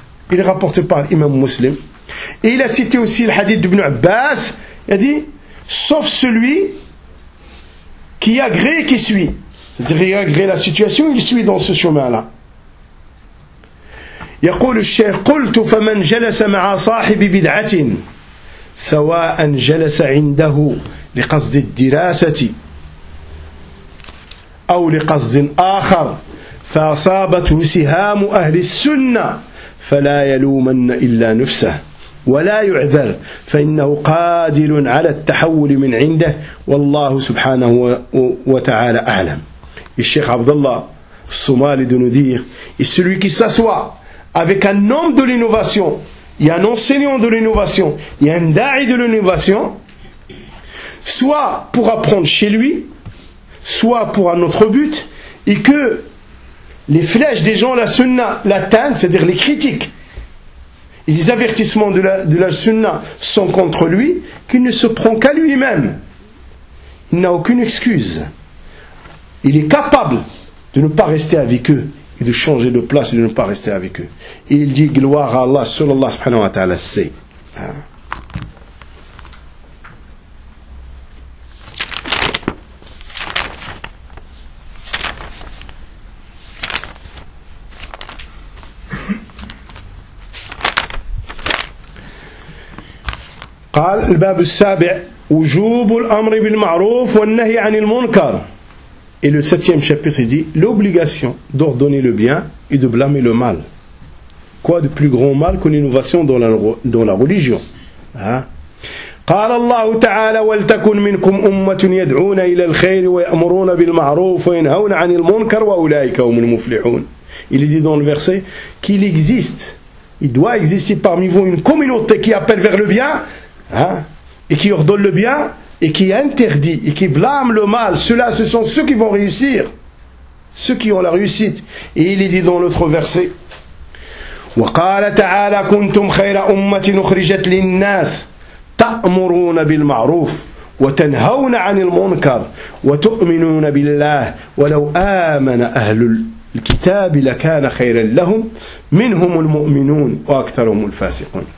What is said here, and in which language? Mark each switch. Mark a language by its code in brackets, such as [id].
[fr] Il est rapporté par l'imam muslim. Et il a cité aussi le hadith d'Ibn Abbas. Il a dit, sauf celui qui agrée et qui suit. Il agrée la situation, il suit dans ce chemin-là. [ar] يقول الشيخ قلت فمن جلس مع صاحب بدعة سواء جلس عنده لقصد الدراسة أو لقصد آخر فأصابته سهام أهل السنة فلا يلومن إلا نفسه ولا يعذر فإنه قادر على التحول من عنده والله سبحانه وتعالى أعلم. [fr] الشيخ عبد الله الصومالي دونديغ est celui qui s'assoit avec un homme de l'innovation, il y a un enseignant de l'innovation, il y a un da'i de l'innovation, soit pour apprendre chez lui, soit pour un autre but, et que les flèches des gens, la sunna, l'atteignent, c'est-à-dire les critiques, les avertissements de la sunna sont contre lui, qu'il ne se prend qu'à lui-même. Il n'a aucune excuse. Il est capable de ne pas rester avec eux et de changer de place et de ne pas rester avec eux. Et il dit gloire à Allah, seul Allah subhanahu wa ta'ala sait. [ar] قال الباب السابع وجوب الأمر بالمعروف والنهي عن المنكر. [fr] Et le septième chapitre dit l'obligation d'ordonner le bien et de blâmer le mal. Quoi de plus grand mal qu'une innovation dans la religion. [ar] قال الله تعالى ولتكن منكم أمة يدعون إلى الخير ويأمرون بالمعروف وينهون عن المنكر وأولئك هم المفلحون. [fr] Il dit dans le verset qu'il existe, il doit exister parmi vous une communauté qui appelle vers le bien. Hein? Et qui ordonne le bien et qui interdit et qui blâme le mal, ceux-là ce sont ceux qui vont réussir, ceux qui ont la réussite. Et il est dit dans l'autre verset [ar] wa qala ta'ala kuntum khayra ummatin ukhrijat lin-nas ta'muruna bil ma'ruf wa tanhauna 'anil munkar wa tu'minuna billah wa law amana ahlul kitab lakana khayran lahum منهم المؤمنون وأكثرهم الفاسقون.